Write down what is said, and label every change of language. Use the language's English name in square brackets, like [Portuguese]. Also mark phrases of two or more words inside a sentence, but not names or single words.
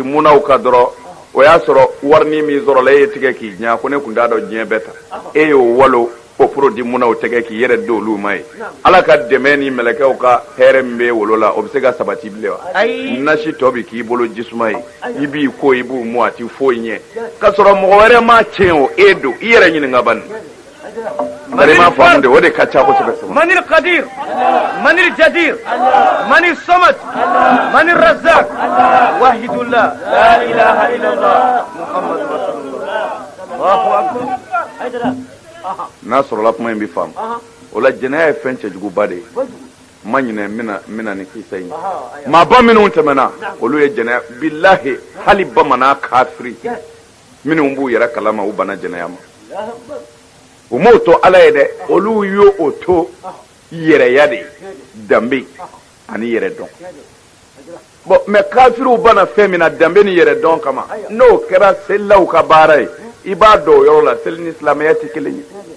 [Bambara] munnaw ka dɔrɔn o y'a sɔrɔ warini min sɔrɔla e ye tigɛ k'i ɲɛ ko ne tun t'a dɔn diɲɛ bɛɛ ta e y'o walo o produit munnaw tigɛ k'i yɛrɛ di olu ma ye ala ka dɛmɛ ni mɛlɛkɛw ka hɛrɛ min bɛ wolo la o bɛ se ka sabati bilen wa nasi tɔ bɛ k'i bolo jisuma ye i b'i ko i b'u mu a ti foyi ɲɛ k'a sɔrɔ mɔgɔ wɛrɛ m'a tiɲɛ o e don i yɛrɛ ɲininka bani bari m'a faamu de o de ka ca kosɛbɛ [Arabic] من القدير من الجدير من الصمد من الرزاق وحد الله لا إله إلا الله محمد رسول الله الله أكبر [Bambara] n'a sɔrɔla kuma in bɛ faamu o la jɛnɛya ye fɛn cɛjuguba de ye ma ɲinɛ n bɛna ni kisa in ye maaba minnu tɛmɛna olu ye jɛnɛya bilahi hali bamanan kafiri minnu b'u yɛrɛ kalama u bana jɛnɛya ma u m'o to ala ye dɛ olu y'o to yɛrɛya de danbe ani yɛrɛ dɔn bon mais kafiriw bana fɛn min na danbe ni yɛrɛ dɔn kama n'o kɛra selilaw ka baara ye i b'a dɔn o yɔrɔ la seli ni silamɛya tɛ kelen ye